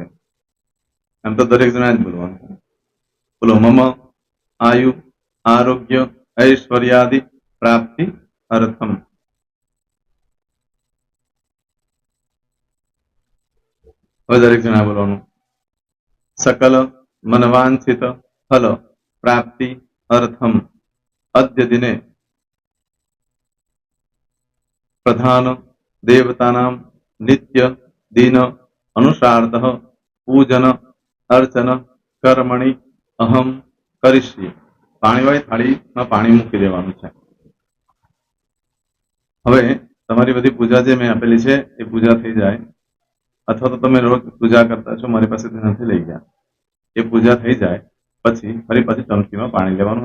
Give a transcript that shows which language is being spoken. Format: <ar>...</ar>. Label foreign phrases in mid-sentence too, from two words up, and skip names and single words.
<gu>એમ તો દરેક જણા જ બોલવાનું. બોલો</gu> <sa>મમ આયુ આરોગ્ય ઐશ્વર્યાદિ પ્રાપ્તિ અર્થમ</sa> <gu>હવે દરેક જણા બોલવાનું.</gu> <sa>सकल मनवांछित फल प्राप्ति अर्थम अद्य दिने प्रधान देवतानां नित्य दिन अनुसारतः पूजन अर्चन कर्मणि अहम करिष्ये</sa> <gu>પાણીવાળી થાળીમાં પાણી મૂકી દેવાનું છે. હવે તમારી બધી પૂજા જે મેં આપેલી છે એ પૂજા થઈ જાય, અથવા તો તમે રોજ પૂજા કરતા છો મારી પાસેથી નથી લઈ ગયા એ પૂજા થઈ જાય પછી ફરી પાછી ચમચીમાં પાણી લેવાનું.</gu>